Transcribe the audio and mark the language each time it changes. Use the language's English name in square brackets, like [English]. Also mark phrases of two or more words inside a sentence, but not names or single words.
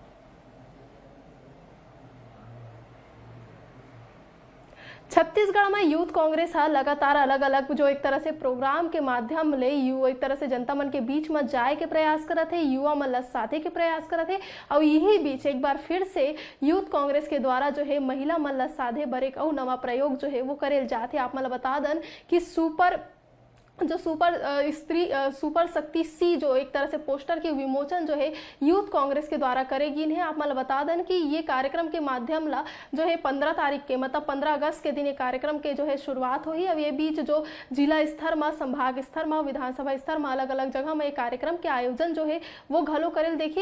[Chhattisgarhi] छत्तीसगढ़ में यूथ कांग्रेस हा लगातार अलग अलग जो एक तरह से प्रोग्राम के माध्यम ले एक तरह से जनता मन के बीच में जाए के प्रयास करत है, युवा मन ला साथे के प्रयास करत है। और यही बीच एक बार फिर से यूथ कांग्रेस के द्वारा जो है महिला मन ला साधे बर एक और नवा प्रयोग जो है वो करेल जाते। आप मन बता दन कि सुपर शक्ति सी जो एक तरह से पोस्टर के विमोचन जो है यूथ कांग्रेस के द्वारा करेगी इन्हें। आप मतलब बता दें कि ये कार्यक्रम के माध्यम ला जो है 15 तारीख के मतलब 15 अगस्त के दिन ये कार्यक्रम के जो है शुरुआत हुई। अब ये बीच जो जिला स्तर में, संभाग स्तर में, विधानसभा स्तर में अलग अलग जगह में ये कार्यक्रम के आयोजन जो है वो घलो करेल देखिए।